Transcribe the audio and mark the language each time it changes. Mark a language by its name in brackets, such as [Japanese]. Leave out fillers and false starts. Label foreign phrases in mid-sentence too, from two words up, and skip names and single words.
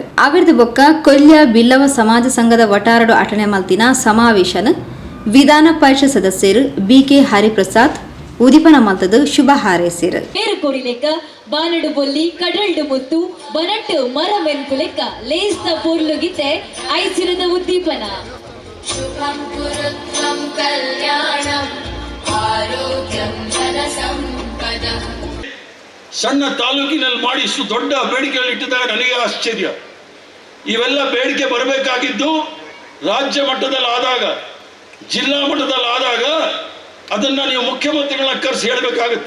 [Tulu] ಅವಿರ್ದ ಬೊಕ್ಕ ಕೊಲ್ಯ ಬಿಲ್ಲವ ಸಮಾಜ ಸಂಘದ ವಟಾರಡು ಅಟನೆ ಮಲ್ತಿನ ಸಮಾವೇಶನ ವಿಧಾನ ಪರಿಷತ್ ಸದಸ್ಯರು ಬಿಕೆ ಹರಿಪ್ರಸಾದ್ ಉದಿಪನ ಮಲ್ತದು ಶುಭ ಹಾರೈಸಿರು. ಕೊಡಿಲೆಕ್ಕ ಬಾನಡು ಬೊಲ್ಲಿ ಕಡಲ್ಡು ಮುತ್ತು ಬನಟ್ಟು ಮರವೆಂಕು ಲೆಕ್ಕ ಲೇಸ್ತ ಪೂರ್ಲುಗಿತೆ ಐಸಿರದ ಉದ್ದೀಪನ. [Sanskrit] ಶುಭಂ ಕುರುತ್ವಂ ಕಲ್ಯಾಣಂ ಆರೋಗ್ಯಂ ಧನ ಸಂಪದಂ. [Kannada] ಸಣ್ಣ ತಾಲೂಕಿನಲ್ಲಿ ಮಾಡಿ ಇಷ್ಟು ದೊಡ್ಡ ಬೇಡಿಕೆಗಳು ಇಟ್ಟಿದ್ದಾಗ ನನಗೆ ಆಶ್ಚರ್ಯ. ಇವೆಲ್ಲ ಬೇಡಿಕೆ ಬರಬೇಕಾಗಿದ್ದು ರಾಜ್ಯ ಮಟ್ಟದಲ್ಲಿ ಆದಾಗ, ಜಿಲ್ಲಾ ಮಟ್ಟದಲ್ಲಿ ಆದಾಗ ಅದನ್ನು ನೀವು ಮುಖ್ಯಮಂತ್ರಿಗಳನ್ನ ಕರೆಸಿ ಹೇಳಬೇಕಾಗುತ್ತೆ.